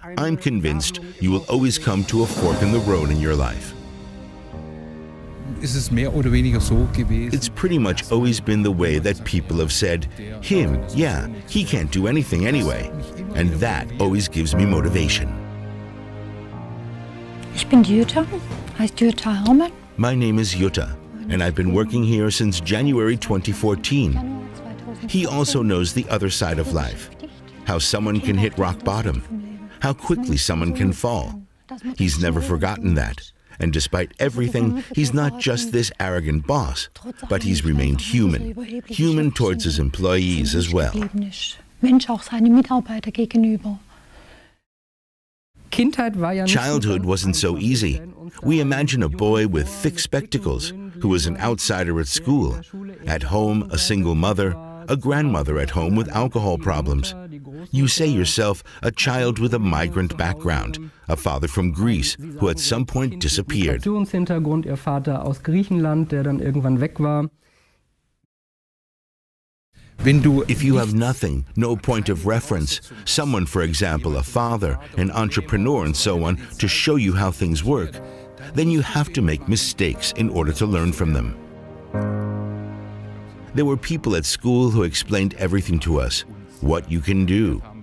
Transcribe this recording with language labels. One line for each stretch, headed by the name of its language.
English: I'm convinced you will always come to a fork in the road in your life. It's pretty much always been the way that people have said, him, yeah, he can't do anything anyway. And that always gives me motivation.
German: Ich bin Jutta, heißt Jutta Harald.
English: My name is Jutta, and I've been working here since January 2014. He also knows the other side of life, how someone can hit rock bottom, how quickly someone can fall. He's never forgotten that. And despite everything, he's not just this arrogant boss, but he's remained human, human towards his employees as well. Childhood wasn't so easy. We imagine a boy with thick spectacles who was an outsider at school, at home a single mother, a grandmother at home with alcohol problems. You say yourself a child with a migrant background, a father from Greece who at some point disappeared.
German: Ihr Vater aus Griechenland, der dann irgendwann weg war.
English: If you have nothing, no point of reference, someone, for example, a father, an entrepreneur and so on, to show you how things work, then you have to make mistakes in order to learn from them. There were people at school who explained everything to us, what you can do.